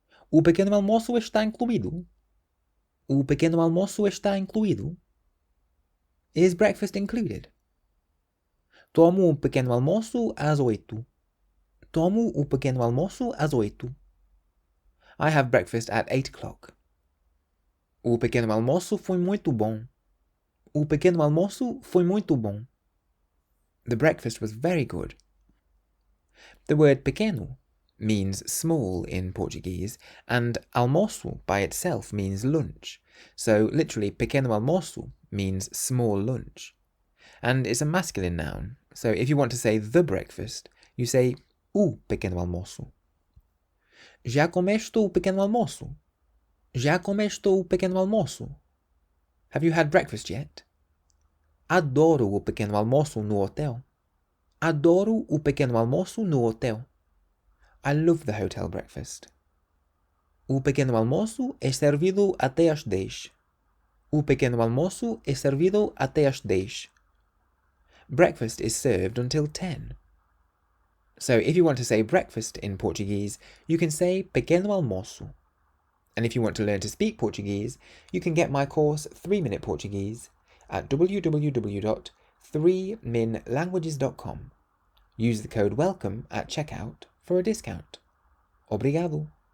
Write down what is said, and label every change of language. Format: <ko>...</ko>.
<pt>O pequeno-almoço está incluído. O pequeno-almoço está incluído.</pt> <en>Is breakfast included?</en> <pt>Tomo o pequeno almoço às 8. Tomo o pequeno almoço às 8.</pt> <en>I have breakfast at 8 o'clock.</en> <pt>O pequeno almoço foi muito bom. O pequeno almoço foi muito bom.</pt> <en>The breakfast was very good. The word pequeno means small in Portuguese, and almoço by itself means lunch. So literally, pequeno almoço means small lunch. And it's a masculine noun, so if you want to say the breakfast, you say o pequeno almoço.</en> <pt>Já comeste o pequeno almoço? Já comeste o pequeno almoço?</pt> <en>Have you had breakfast yet?</en> <pt>Adoro o pequeno almoço no hotel. Adoro o pequeno almoço no hotel.</pt> <en>I love the hotel breakfast.</en> <pt>O pequeno almoço é servido até às 10. O pequeno almoço é servido até às 10.</pt> <en>Breakfast is served until 10. So if you want to say breakfast in Portuguese, you can say pequeno almoço. And if you want to learn to speak Portuguese, you can get my course 3-Minute Portuguese at www.3minlanguages.com. Use the code WELCOME at checkout for a discount. Obrigado.</en>